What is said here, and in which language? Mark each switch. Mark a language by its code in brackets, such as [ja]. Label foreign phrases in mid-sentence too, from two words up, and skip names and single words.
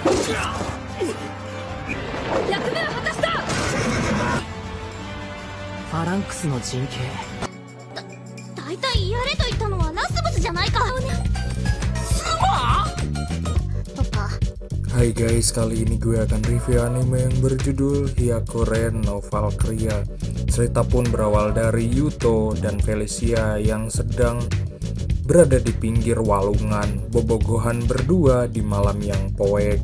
[ja] ファランクスの陣形。大体やれと言ったのはラスボスじゃないか。とか。 [id] Hai guys, kali ini gue akan review anime yang berjudul Hyakuren no Valkyria. Cerita pun berawal dari Yuto dan Felicia yang sedang berada di pinggir walungan, bobogohan berdua di malam yang poek.